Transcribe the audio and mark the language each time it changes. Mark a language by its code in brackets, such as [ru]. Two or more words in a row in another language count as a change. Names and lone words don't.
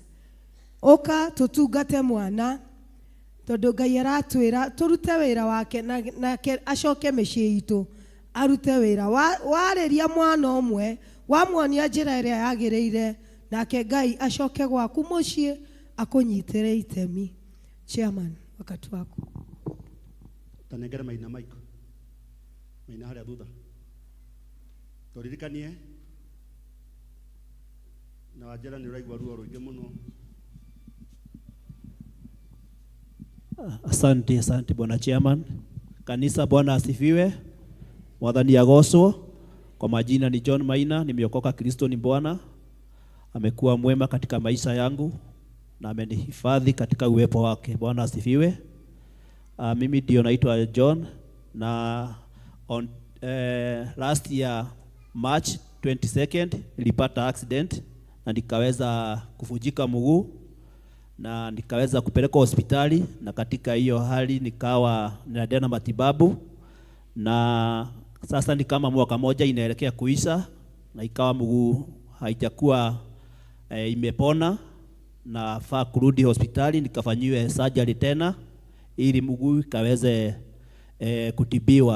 [ki] Ũka tũtungate mwana tondũ Ngai aratwĩra tũrute wĩra wake nake acoke mĩciĩ itũ arute wĩra. Warĩria mwana ũmwe wamuonia njĩra ĩrĩa yagĩrĩire nake Ngai acoke gwaku mũciĩ akũnyitĩre itemi. Chairman, [sw] wakati wako. [ki] Tanengere maina maiko. Maina harĩa thutha. Tũririkanie na wajera nĩ ũraigua ruo rũingĩ mũno. [sw] Asante Bwana Chairman. Kanisa Bwana asifiwe. [ki] Mwathani agocwo. [sw] Kwa majina ni John Maina, nimeokoka. Kristo ni Bwana. Amekuwa mwema katika maisha yangu na amenihifadhi katika uwepo wake. Bwana asifiwe. Mimi ndio naitwa John na [en] on last year [sw] March 22nd nilipata accident na nikaweza kuvunjika mguu na nikaweza kupelekwa hospitali, na katika hiyo hali nikawa ninaendelea na matibabu, na sasa ni kama mwaka moja inaelekea kuisha na ikawa mguu haijakuwa imepona na faa kurudi hospitali nikafanyiwe surgery tena ili mguu kaweze kutibiwa.